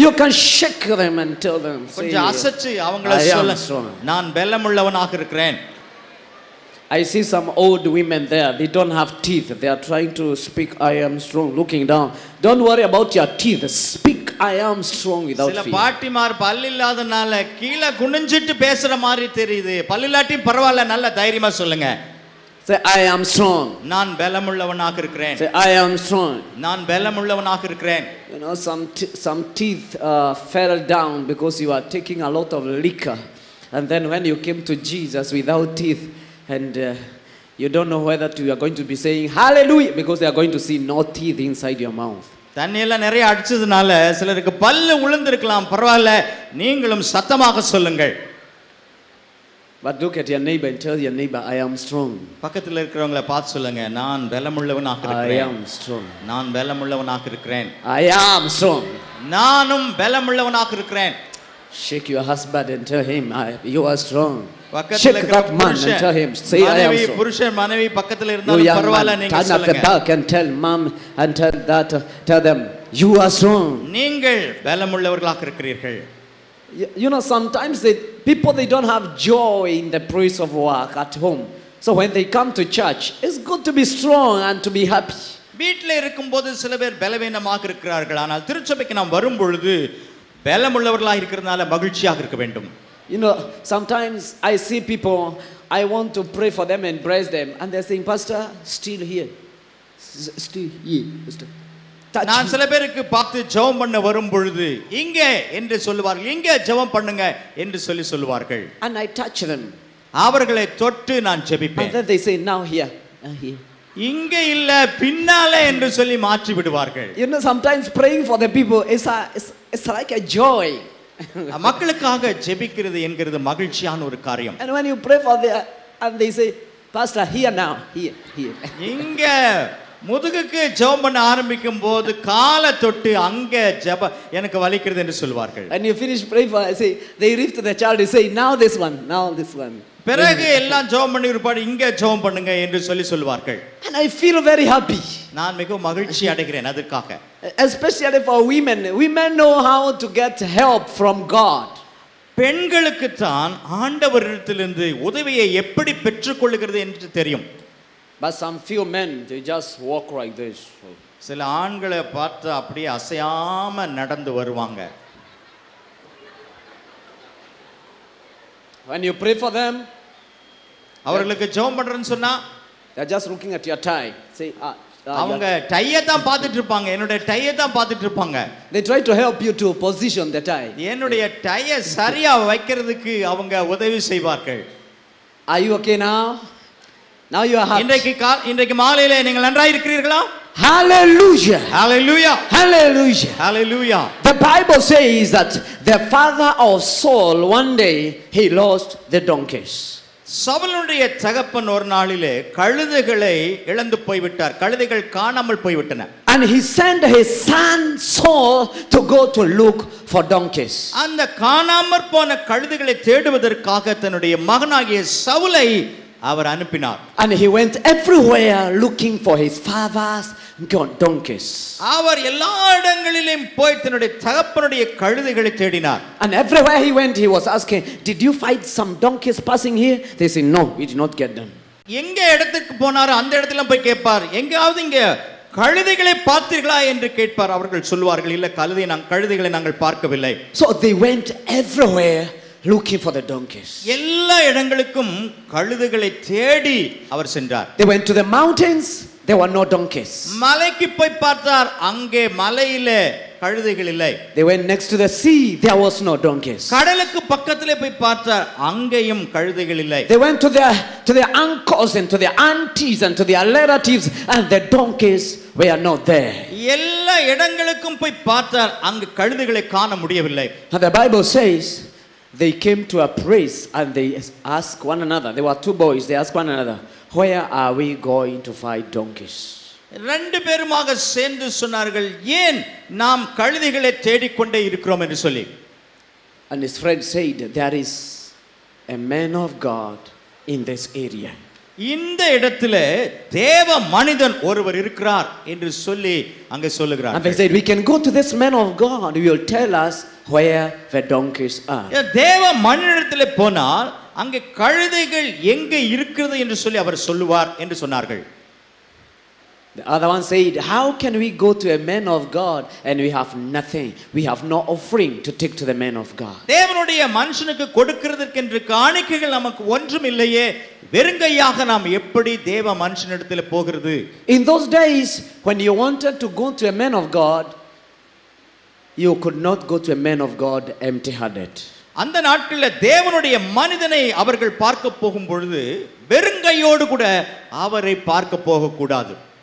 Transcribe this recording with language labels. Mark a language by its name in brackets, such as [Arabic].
[English] you can shake them and tell them, say, [Tamil] கொஞ்சம் அசைச்சு அவங்கள [English] I am [Tamil] சொல்லுங்க. [English] strong. [Tamil] நான் பலமுள்ளவனாக இருக்கிறேன். [English] I see some old women there. They don't have teeth. They are trying to speak, I am strong, looking down. Don't worry about your teeth. Speak, I am strong without [Tamil] சில [English] fear. [Tamil] பாட்டிமார் பல்லு இல்லாதனால கீழே குனிஞ்சிட்டு பேசுற மாதிரி தெரியுது. பல்லில்லாட்டி பரவாயில்ல, நல்ல தைரியமா சொல்லுங்க. [English] Say, I am strong. [Tamil] நான் பலமுள்ளவனாக இருக்கிறேன். [English] Say, I am strong. [Tamil] நான் பலமுள்ளவனாக இருக்கிறேன். [English] You know, some teeth fell down because you are taking a lot of liquor. And then when you came to Jesus without teeth, and you don't know whether you are going to be saying hallelujah because they are going to see no teeth inside your mouth. [Tamil] தண்ணியெல்லாம் நிறைய அடிச்சதுனால சிலருக்கு பல்லு உளுந்திருக்கலாம். பரவாயில்ல, நீங்களும் சத்தமாக சொல்லுங்கள். [English] But look at your neighbor and tell your neighbor, I am strong. [Tamil] பக்கத்துல இருக்கிறவங்களை பார்த்து சொல்லுங்க, நான் பலமுள்ளவனாக [English] I [Tamil] இருக்கிறேன். [English] am strong. [Tamil] நான் பலமுள்ளவனாக இருக்கிறேன். [English] I am strong. [Tamil] நானும் பலமுள்ளவனாக இருக்கிறேன். [English] Shake your husband and tell him, you are strong. [Tamil] பக்கத்துல [English] Shake [Tamil] இருக்கிற [English] that man and tell him, say, I am [Tamil] மனைவி [English] strong. [Tamil] புருஷன் மனைவி பக்கத்துல [English] You [Tamil] இருந்தாலும் [English] young [Tamil] பரவாயில்ல, [English] man, [Tamil] நீங்க [English] turn at the [Tamil] சொல்லுங்க. [English] back and tell mom and tell them, you are strong. [Tamil] நீங்கள் பலமுள்ளவர்களாக இருக்கிறீர்கள். [English] You know, sometimes people they don't have joy in the place of work at home. So when they come to church, it's good to be strong and to be happy. [Tamil] வீட்டில் இருக்கும்போது சில பேர் பலவீனமாக இருக்கிறார்கள். ஆனால் திருச்சபைக்கு நாம் வரும் பொழுது பலமுள்ளவர்களாக இருக்கிறதுனால மகிழ்ச்சியாக இருக்க வேண்டும். [English] You know, sometimes I see people, I want to pray for them and bless them, and they're saying, Pastor, still here. Still here. Pastor. Touch [Tamil] நான் [English] me. [Tamil] சில பேருக்கு பார்த்து ஜெபம் பண்ண வரும் பொழுது இங்கே என்று சொல்லுவார்கள், இங்கே ஜெபம் பண்ணுங்க என்று சொல்லுவார்கள். [English] And I touch them. [Tamil] அவர்களை தொட்டு நான் [English] And [Tamil] ஜெபிப்பேன். [English] then they say, now here. Now here. [Tamil] இங்க இல்ல பின்னாலே என்று சொல்லி மாற்றி விடுவார்கள். [English] You know, sometimes praying for the people it's like a joy. [Tamil] மக்களுக்காக ஜெபிக்கிறது என்கிறது மகிழ்ச்சியான ஒரு காரியம். [English] And when you pray for them, and they say, Pastor, here now, here. [Tamil] இங்க முதுகுக்கு ஜெபம் பண்ண ஆரம்பிக்கும் போது காலை தொட்டு அங்க ஜெப எனக்கு வலிக்கிறது என்று சொல்வார்கள். [English] And you finish praying for, I say, they reach to the child, they say, now this one. [Tamil] பிறகு எல்லாம் ஜெபம் பண்ணி இருப்பாடு, இங்க ஜெபம் பண்ணுங்க என்று சொல்லுவார்கள். [English] And I feel very happy. [Tamil] நான் மிகவும் மகிழ்ச்சி அடைகிறேன் அதற்காக. [English] Especially for women. Women know how to get help from God. [Tamil] பெண்களுக்கு தான் ஆண்டவரிடத்திலிருந்து உதவியை எப்படி பெற்றுக்கொள்கிறது என்று தெரியும். [English] But some few men, they just walk like this. [Tamil] சில ஆண்களை பார்த்து அப்படியே அசையாம நடந்து வருவாங்க. [English] When you pray for them, [Tamil] அவர்களுக்கு ஜெபம் பண்றேன்னு சொன்னா [English] they're just looking at your tie. Say, [Tamil] அவங்க டைய தான் பார்த்துட்டு இருப்பாங்க, என்னுடைய டைய தான் பார்த்துட்டு இருப்பாங்க. [English] they try to help you to position the tie. [Tamil] என்னுடைய டைய சரியா வைக்கிறதுக்கு அவங்க உதவி செய்வார்கள். [English] Are you okay now? Now you are happy. [Tamil] இன்றைக்கு மாலையிலே நீங்கள் நன்றாய் இருக்கிறீர்களா? [English] Hallelujah. Hallelujah. Hallelujah. Hallelujah. The Bible says that the father of Saul, one day, he lost the donkeys. [Tamil] சவுலுடைய தகப்பன் ஒரு நாளிலே கழுதைகளை இழந்து போய்விட்டார். கழுதைகள் காணாமல் போய்விட்டன. [English] And he sent his son Saul to go to look for donkeys. [Tamil] அந்த காணாமற் போன கழுதைகளை தேடுவதற்காக தன்னுடைய மகனாகிய சவுலை அவர் அனுப்பினார். [English] And he went everywhere looking for his father's donkeys. [Tamil] அவர் எல்லா இடங்களிலும் போய் தன்னுடைய தகப்பனுடைய கழுதைகளை தேடினார். [English] And everywhere he went, he was asking, did you find some donkeys passing here? They say, no, we did not get them. [Tamil] எங்க இடத்துக்கு போனாரோ அந்த இடத்துல போய் கேட்பார், எங்காவது இங்க கழுதைகளை பார்த்தீர்களா என்று கேட்பார். அவர்கள் சொல்வார்கள், இல்ல கழுதைகளை நாங்கள் பார்க்கவில்லை. [English] So they went everywhere looking for the donkeys. [Tamil] எல்லா இடங்களுக்கும் கழுதைகளை தேடி அவர் சென்றார். [English] They went to the mountains, there were no donkeys. [Tamil] மலைக்கு போய் பார்த்தார், அங்கே மலையில கழுதைகள் இல்லை. [English] They went next to the sea, there was no donkeys. [Tamil] கடலுக்கு பக்கத்திலே போய் பார்த்தார், அங்கேயும் கழுதைகள் இல்லை. [English] They went to their uncles and to their aunties and to their relatives, and the donkeys were not there. [Tamil] எல்லா இடங்களுக்கும் போய் பார்த்தார், அங்கு கழுதைகளை காண முடியவில்லை. [English] And the Bible says they came to a place and they asked one another. There were two boys. They asked one another, where are we going to find donkeys? [Tamil] ரெண்டு பேருமாக சேர்ந்து சொன்னார்கள், ஏன் நாம் கழுதைகளை தேடிக்கொண்டே இருக்கிறோம் என்று சொல்லி. [English] And his friend said, there is a man of God in this area. [Tamil] இந்த இடத்துல தேவ மனிதன் ஒருவர் இருக்கிறார் என்று சொல்லி அங்கே சொல்லுகிறார். [English] And they said, we can go to this man of God, he will tell us where the donkeys are. [Tamil] தேவ மனிதனிடத்திலே போனால் அங்கே கழுதைகள் எங்கே இருக்கிறது என்று சொல்லி அவர் சொல்லுவார் என்று சொன்னார்கள். [English] The other one said, how can we go to a man of God and we have nothing? We have no offering to take to the man of God. [Tamil] தேவனுடைய மனுஷனுக்கு கொடுக்கிறதற்கென்று காணிக்கைகள் நமக்கு ஒன்றும் இல்லையே, வெறுங்கையாக நாம் எப்படி தேவ மனுஷனிடத்தில் போகிறது? [English] In those days, when you wanted to go to a man of God, you could not go to a man of God empty-handed. [Tamil] அந்த நாட்களில் தேவனுடைய மனிதனை அவர்கள் பார்க்க போகும் பொழுது வெறுங்கையோடு கூட அவரை பார்க்க போக கூடாது.